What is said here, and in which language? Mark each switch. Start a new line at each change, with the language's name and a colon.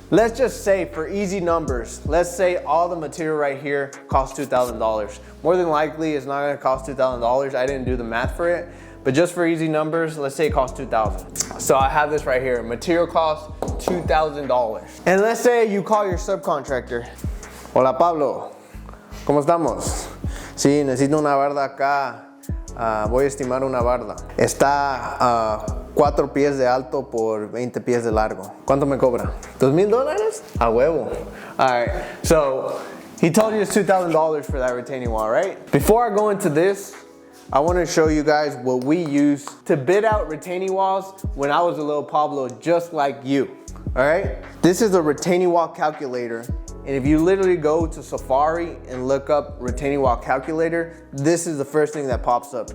English: Let's just say for easy numbers, let's say all the material right here costs $2,000. More than likely it's not gonna cost $2,000. I didn't do the math for it, but just for easy numbers, let's say it costs $2,000. So I have this right here, material costs $2,000. And let's say you call your subcontractor.
Spanish: Hola Pablo, ¿cómo estamos? Sí, necesito una barda acá. Voy a estimar una barda. Está 4 pies de alto por 20 pies de largo. ¿Cuánto me cobra? $2,000? A huevo.
English: All right, so he told you it's $2,000 for that retaining wall, right? Before I go into this, I want to show you guys what we use to bid out retaining walls when I was a little Pablo just like you, all right? This is a retaining wall calculator. And if you literally go to Safari and look up retaining wall calculator, this is the first thing that pops up.